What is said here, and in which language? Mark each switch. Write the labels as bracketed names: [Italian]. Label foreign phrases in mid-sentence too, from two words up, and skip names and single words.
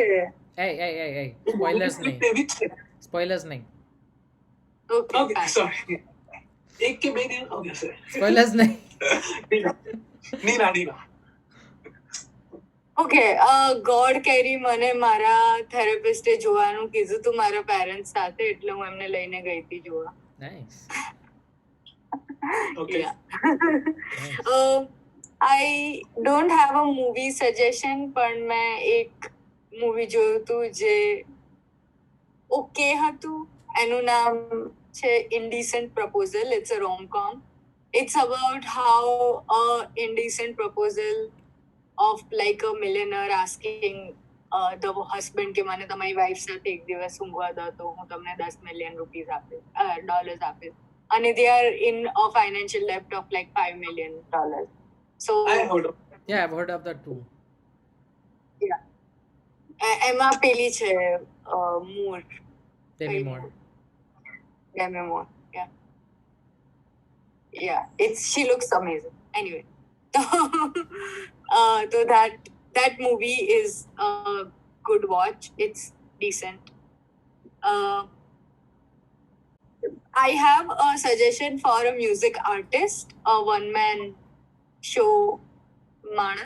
[English] Hey. Spoilers [Gujarati] સ્ક્રિપ્ટ નહીં. એવી જ છે. Spoilers નહીં. [English] Okay, Okay, fine. sorry. [Gujarati] એક કે બે દિવસ, [English] okay, sorry. [Gujarati] Spoilers નહીં. નીના. ઓકે, ગોડ કેરી મને મારા થેરેપિસ્ટે જોવાનું કીધું તું મારા પેરેન્ટ્સ સાથે, એટલે હું એમને લઈને ગઈ હતી જોવા. [English] Nice. Okay. I don't have a movie suggestion, [Gujarati] પણ મેં એક મૂવી જોયું હતું જે ઓકે હતું. એનું નામ છે Indecent Proposal. [English] It's a rom-com. It's about how a indecent proposal of like a millionaire asking the husband [Gujarati] કે મને તમારી વાઇફ સાથે એક દિવસ ઊંઘવા દો તો હું તમને $10 million ડોલર્સ આપીશ, [English] અને they are in a financial debt of like $5 million. So I heard of Yeah, I've heard of that too. [Gujarati] એમાં પેલી છે મૂર, [English] Demi Moore. Demi Moore. Yeah, she looks amazing. Anyway, so that movie is a good watch. It's decent. I have a suggestion for a music artist, a one-man show, Manas.